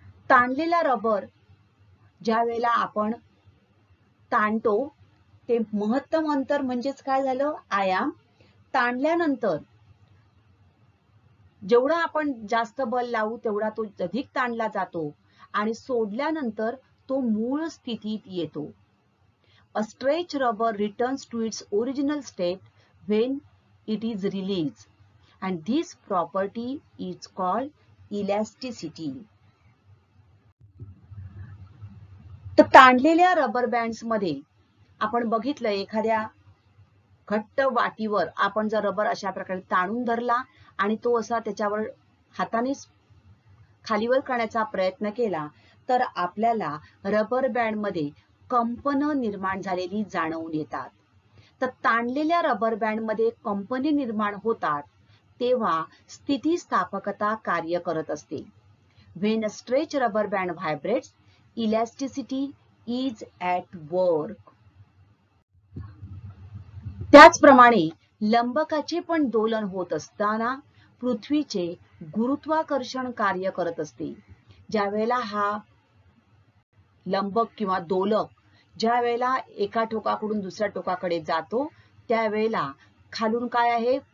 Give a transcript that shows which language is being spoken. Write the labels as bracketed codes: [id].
[mr] ताणलेला rubber ज्या वेळेला आपण ताणतो ते महत्तम अंतर म्हणजेच काय झालं? आयाम. ताणल्यानंतर जेवढा आपण जास्त बल लावू तेवढा तो अधिक ताणला जातो आणि सोडल्यानंतर तो मूळ स्थितीत येतो. [en] A stretch rubber returns to its original state when it is released and this property is called elasticity. [mr] तर ताणलेल्या रबर बँड्स मध्ये आपण बघितलं, एखाद्या घट्ट वाटीवर आपण जर रबर अशा प्रकारे ताणून धरला आणि तो असा त्याच्यावर हाताने खालीवर करण्याचा प्रयत्न केला तर आपल्याला रबर बँड मध्ये कंपनं निर्माण झालेली जाणवून येतात. तर ताणलेल्या रबर बँड मध्ये कंपने निर्माण होतात तेव्हा स्थितीस्थापकता कार्य करत असते. [en] When a stretch rubber band vibrates, elasticity is at work. [mr] त्याचप्रमाणे लंबकाचे पण दोलन होत असताना पृथ्वीचे गुरुत्वाकर्षण कार्य करत असते. ज्या वेळेला हा लंबक किंवा दोलक ज्या वेळेला एका टोकाकडून दुसऱ्या टोकाकडे जातो त्यावेळेला खालून काय आहे?